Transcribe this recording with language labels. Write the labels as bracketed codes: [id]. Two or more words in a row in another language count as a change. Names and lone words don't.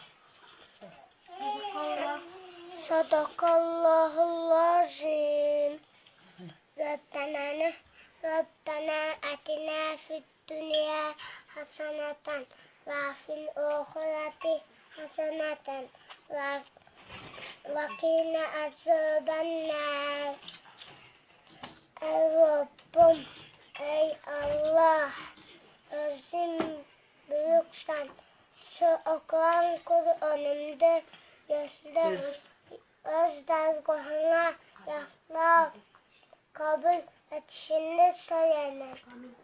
[ar] صدق الله العظيم. ربنا آتنا في الدنيا حسنة وفي الآخرة حسنة وقنا عذاب النار. [tr] Rabbim ey Allah, özün büyüksen, şu okuyan Kur'an'ımda göster, öz dergahına yakla kabul etişini söyleme.